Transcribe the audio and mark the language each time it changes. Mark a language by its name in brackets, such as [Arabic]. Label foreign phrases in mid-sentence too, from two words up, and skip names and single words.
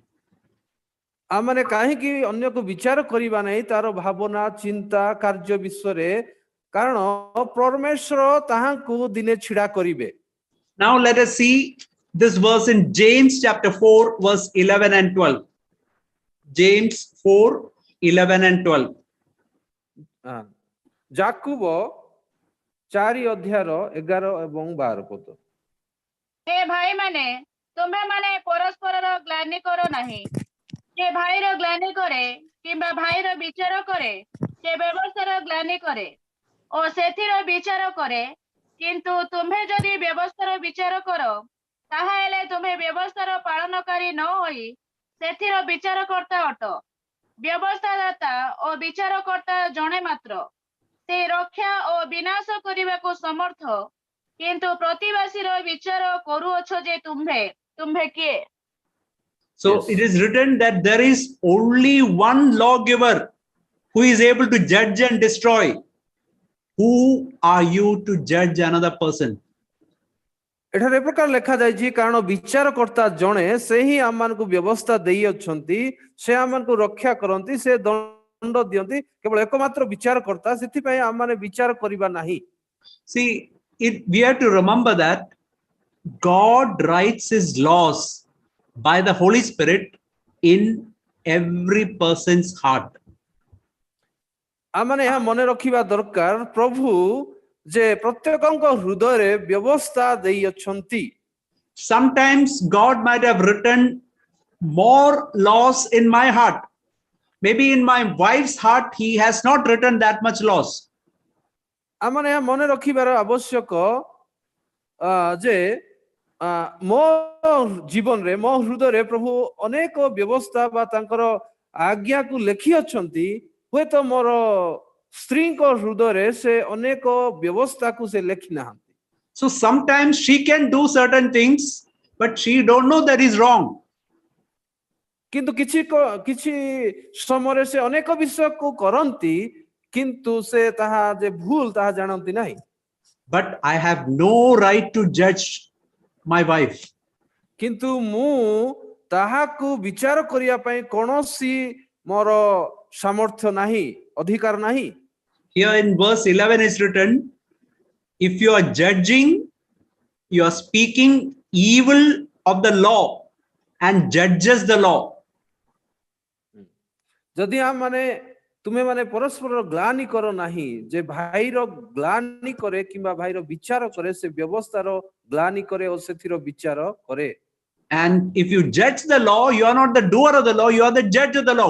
[Odia] ଆମମାନେ କାହିଁକି ଅନ୍ୟକୁ ବିଚାର କରିବା ନାହିଁ ତାର ଭାବନା ଚିନ୍ତା କାର୍ଯ୍ୟ ବିଷୟରେ କାରଣ ପରମେଶ୍ୱର ତାହାଙ୍କୁ ଦିନେ ଛିଡା କରିବେ। [English] Now let us see this verse in James chapter 4 verse 11 and 12. James 4:11 and 12. [Odia] ଯାକୁବ 4 ଅଧ୍ୟାୟର 11 ଏବଂ 12 ପଦ। ହେ ଭାଇମାନେ ତୁମ୍ଭେମାନେ ପରସ୍ପରର ଗ୍ଲାନି କର ନାହିଁ। ଯେ ଭାଇର ଗ୍ଲାନି କରେ କିମ୍ବା ଭାଇର ବିଚାର କରେ ସେ ବ୍ୟବସ୍ଥାର ଗ୍ଲାନି କରେ ଓ ସେଥିର ବିଚାର କରେ। କିନ୍ତୁ ତୁମ୍ଭେ ଯଦି ବ୍ୟବସ୍ଥାର ବିଚାର କର ତାହା ହେଲେ ତୁମ୍ଭେ ବ୍ୟବସ୍ଥାର ପାଳନକାରୀ ନ ହୋଇ ସେଥିର ବିଚାରକର୍ତ୍ତା ଅଟ। ବ୍ୟବସ୍ଥାଦାତା ଓ ବିଚାରକର୍ତ୍ତା ଜଣେ ମାତ୍ର। ସେ ରକ୍ଷା ଓ ବିନାଶ କରିବାକୁ ସମର୍ଥ। କିନ୍ତୁ ପ୍ରତିବାସୀର ବିଚାର କରୁଅଛ ଯେ ତୁମ୍ଭେ କିଏ? [English] So Yes. it is written that there is only one lawgiver who is able to judge and destroy. Who are you to judge another person? [Odia] ଏଠାରେ ଏ ପ୍ରକାର ଲେଖାଯାଇଛି କାରଣ ବିଚାରକର୍ତ୍ତା ଜଣେ ସେ ହିଁ ଆମମାନଙ୍କୁ ବ୍ୟବସ୍ଥା ଦେଇଅଛନ୍ତି ସେ ଆମମାନଙ୍କୁ ରକ୍ଷା କରନ୍ତି ସେ ଦଣ୍ଡ ଦିଅନ୍ତି କେବଳ ଏକମାତ୍ର ବିଚାରକର୍ତ୍ତା ସେଥିପାଇଁ ଆମମାନେ ବିଚାର କରିବା ନାହିଁ। [English] See, we have to remember that God writes his laws by the Holy Spirit in every person's heart. [Odia] ଆମମାନେ ଏହା ମନେ ରଖିବା ଦରକାର ପ୍ରଭୁ ଯେ ପ୍ରତ୍ୟେକଙ୍କ ହୃଦୟରେ ବ୍ୟବସ୍ଥା ଦେଇଅଛନ୍ତି। [English] Sometimes God might have written more laws in my heart. Maybe in my wife's heart he has not written that much laws. [Odia] ଆମମାନେ ଏହା ମନେ ରଖିବାର ଆବଶ୍ୟକ ଯେ ମୋ ଜୀବନରେ ମୋ ହୃଦୟରେ ପ୍ରଭୁ ଅନେକ ବ୍ୟବସ୍ଥା ବା ତାଙ୍କର ଆଜ୍ଞାକୁ ଲେଖିଅଛନ୍ତି ହୁଏତ ମୋର ସ୍ତ୍ରୀଙ୍କ ହୃଦୟରେ ସେ ଅନେକ ବ୍ୟବସ୍ଥାକୁ ସେ ଲେଖି ନାହାନ୍ତି। [English] So sometimes she can do certain things but she don't know that is wrong. [Odia] କିନ୍ତୁ କିଛି ସମୟରେ ସେ ଅନେକ ବିଷୟକୁ କରନ୍ତି କିନ୍ତୁ ସେ ତାହା ଯେ ଭୁଲ ତାହା ଜାଣନ୍ତି ନାହିଁ। [English] But I have no right to judge my wife. [Odia] କିନ୍ତୁ ମୁଁ ତାହାକୁ ବିଚାର କରିବା ପାଇଁ କୌଣସି ମୋର ସାମର୍ଥ୍ୟ ନାହିଁ ଅଧିକାର ନାହିଁ। [English] Here in verse 11 is written, if you are judging, you are speaking evil of the law and judges the law. [Odia] ଯଦି ଆମ ମାନେ ତୁମେ ମାନେ ପରସ୍ପର ଗ୍ଲାନି କର ନାହିଁ ଯେ ଭାଇର ଗ୍ଲାନି କରେ କିମ୍ବା ଭାଇର ବିଚାର କରେ ସେ ବ୍ୟବସ୍ଥାର ଗ୍ଲାନି କରେ ଓ ସେଥିର ବିଚାର କରେ [English] And if you judge the law, you are not the doer of the law, you are the judge of the law.